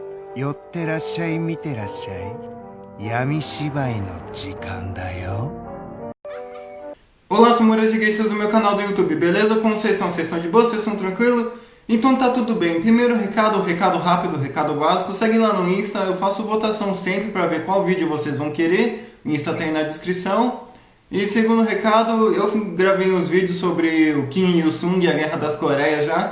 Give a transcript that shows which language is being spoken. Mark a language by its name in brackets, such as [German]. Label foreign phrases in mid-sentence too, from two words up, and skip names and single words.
[Japanese] 寄ってらっしゃい見てらっしゃい闇芝居の時間だよ。 [Portuguese] Olá, senhoras e gays do meu canal do YouTube, beleza? Como vocês estão? Vocês estão de boa? Vocês estão tranquilos? Então tá tudo bem. Primeiro recado rápido, recado básico. Segue lá no Insta, eu faço votação sempre para ver qual vídeo vocês vão querer. O Insta tem na descrição. E segundo recado, eu gravei uns vídeos sobre o Kim Il-sung e a Guerra das Coreias já.